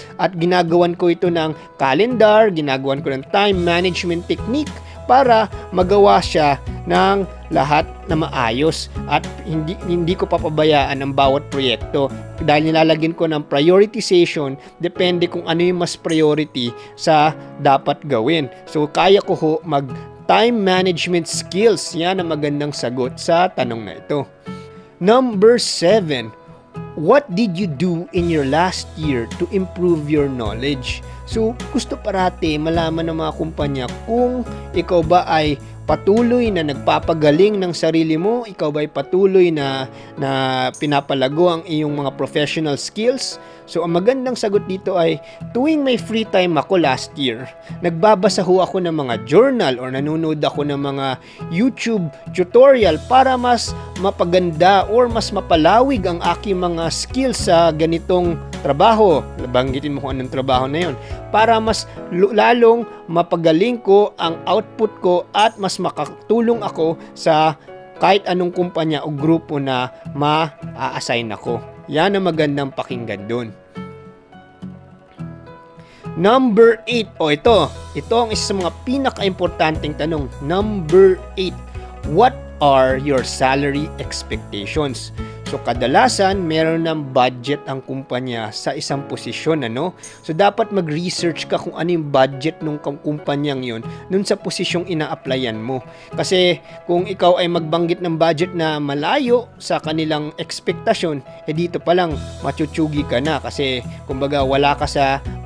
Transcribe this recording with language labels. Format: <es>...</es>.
<tl>At ginagawan ko ito ng calendar, ginagawan ko ng time management technique para magawa siya ng lahat na maayos at hindi ko papabayaan ang bawat proyekto dahil nilalagyan ko ng prioritization depende kung ano yung mas priority sa dapat gawin. So kaya ko ho time management skills. Yan ang magandang sagot sa tanong na ito.</tl> <en>Number 7. What did you do in your last year to improve your knowledge?</en> <tl>So, gusto parati malaman ng mga kumpanya kung ikaw ba ay patuloy na nagpapagaling ng sarili mo, ikaw ba ay patuloy na pinapalago ang iyong mga professional skills. So, ang magandang sagot dito ay, tuwing may free time ako last year, nagbabasa ho ako ng mga journal or nanonood ako ng mga YouTube tutorial para mas mapaganda or mas mapalawig ang aking mga skills sa ganitong trabaho. Banggitin mo kung anong trabaho na yun. Para mas lalong mapagaling ko ang output ko at mas makatulong ako sa kahit anong kumpanya o grupo na ma-assign ako. Yan ang magandang pakinggan dun. Number 8. Ito ang isa sa mga pinaka-importanting tanong.</tl> <en>Number 8. What are your salary expectations?</en> <tl>So, kadalasan, meron ng budget ang kumpanya sa isang posisyon, ano? So, dapat mag-research ka kung ano yung budget ng kumpanyang yun dun sa posisyong ina-applyan mo. Kasi, kung ikaw ay magbanggit ng budget na malayo sa kanilang expectation, dito pa lang, machuchugi ka na. Kasi, kumbaga, wala ka sa</tl>